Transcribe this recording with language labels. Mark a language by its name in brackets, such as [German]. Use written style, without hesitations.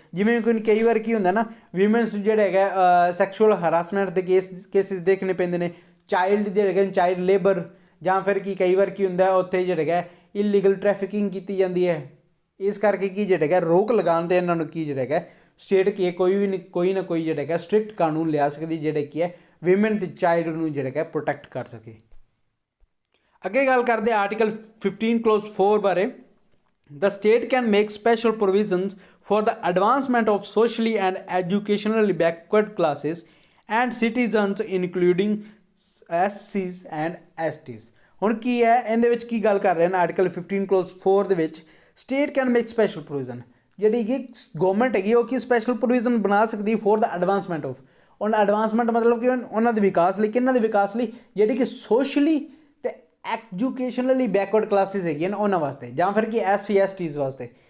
[Punjabi] ਜਿਵੇਂ ਕਿ ਕਈ ਵਾਰ ਕੀ ਹੁੰਦਾ ਨਾ, ਵਿਮਨਸ ਜਿਹੜਾ ਹੈਗਾ ਸੈਕਸ਼ੂਅਲ ਹਰਾਸਮੈਂਟ ਦੇ ਕੇਸਿਸ ਦੇਖਣੇ ਪੈਂਦੇ ਨੇ, ਚਾਈਲਡ ਜਿਹੜੇ ਹੈਗੇ ਚਾਈਲਡ ਲੇਬਰ, ਜਾਂ ਫਿਰ ਕੀ ਕਈ ਵਾਰ ਕੀ ਹੁੰਦਾ ਉੱਥੇ ਜਿਹੜਾ ਹੈਗਾ ਇਲੀਗਲ ਟਰੈਫਿਕਿੰਗ ਕੀਤੀ ਜਾਂਦੀ ਹੈ। ਇਸ ਕਰਕੇ ਕੀ ਜਿਹੜਾ ਹੈਗਾ ਰੋਕ ਲਗਾਉਣ 'ਤੇ ਇਹਨਾਂ ਨੂੰ ਕੀ ਜਿਹੜਾ ਹੈਗਾ ਸਟੇਟ ਕੀ ਹੈ ਕੋਈ ਨਾ ਕੋਈ ਜਿਹੜਾ ਹੈਗਾ ਸਟ੍ਰਿਕਟ ਕਾਨੂੰਨ ਲਿਆ ਸਕਦੀ ਜਿਹੜੇ ਕੀ ਹੈ ਵਿਮਨ ਅਤੇ ਚਾਈਲਡ ਨੂੰ ਜਿਹੜਾ ਹੈਗਾ ਪ੍ਰੋਟੈਕਟ ਕਰ ਸਕੇ। ਅੱਗੇ ਗੱਲ ਕਰਦੇ ਆਰਟੀਕਲ 15 ਕਲੋਜ਼ 4 ਬਾਰੇ। [English] The state can make special provisions for the advancement of socially and educationally backward classes and citizens including SCs and STs। [Punjabi] ਹੁਣ ਕੀ ਹੈ ਇਹਦੇ ਵਿੱਚ ਕੀ ਗੱਲ ਕਰ ਰਹੇ ਹਨ ਆਰਟੀਕਲ 15 ਕਲੋਜ਼ 4 ਦੇ ਵਿੱਚ, [English] state can make special provision, [Punjabi] ਜਿਹੜੀ ਕਿ ਗੌਰਮੈਂਟ ਹੈਗੀ ਉਹ ਕੀ ਸਪੈਸ਼ਲ ਪ੍ਰੋਵੀਜ਼ਨ ਬਣਾ ਸਕਦੀ [English] for the advancement of, [Punjabi] ਉਹਨਾਂ ਐਡਵਾਂਸਮੈਂਟ ਮਤਲਬ ਕਿ ਉਹਨਾਂ ਦੇ ਵਿਕਾਸ ਲਈ, ਕਿਹਨਾਂ ਦੇ ਵਿਕਾਸ ਲਈ, ਜਿਹੜੀ ਕਿ ਸੋਸ਼ਲੀ ਅਤੇ ਐਜੂਕੇਸ਼ਨਲੀ ਬੈਕਵਰਡ ਕਲਾਸਿਸ ਹੈਗੀਆਂ ਨੇ ਉਹਨਾਂ ਵਾਸਤੇ, ਜਾਂ ਫਿਰ ਕਿ SC STs ਵਾਸਤੇ।